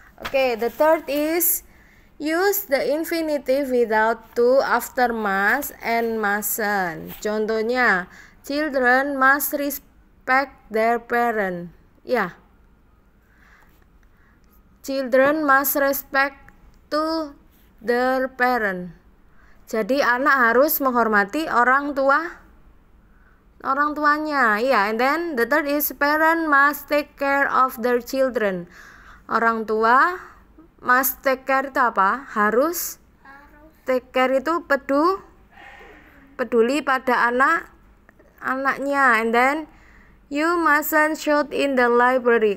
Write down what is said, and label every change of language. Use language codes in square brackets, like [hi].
[en] Okay, the third is use the infinitive without to after must and mustn't. Contohnya, children must respect their parent. Ya. Children must respect to their parent. [id] Jadi anak harus menghormati orang tuanya. [en] Yeah, and then the third is parent must take care of their children. [id] Orang tua [en] must take care [id] itu apa? Harus. Take care itu peduli pada anaknya. [en] And then you mustn't shout in the library.